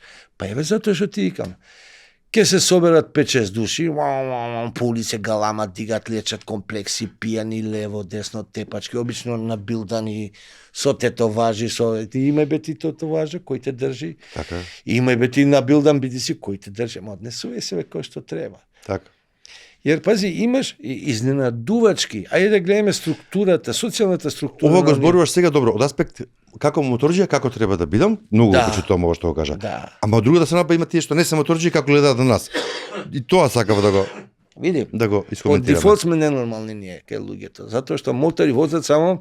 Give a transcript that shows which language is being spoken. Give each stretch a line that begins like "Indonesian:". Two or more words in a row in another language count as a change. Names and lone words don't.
Macedonian: Па еве затоа што ти викам. Ке се соберат 5-6 души, по улице галама, дигат, лечат комплекси, пијани лево, десно, тепачки, обично набилдани со тетоважи, со имај бе ти тетоважа кој те држи. Така. Имај бе ти набилдан биди си кој те држи, ама однесувај се кој што треба. Така.
Serbian: Jer pazi, imaš
Macedonian: iznenadувачки, ајде да гледаме структурата, социјалната структура. Ова го зборуваш сега добро, од аспект како моторџија, како треба да бидам, многу Да. почитувам ова што го кажа. Да. Ама од другата страна па има тие што не се моторџија како гледаат на нас. И тоа сакав Види, да го по искоментираме. дефолт сме ненормални ние, кај луѓето, затоа што мотори возат само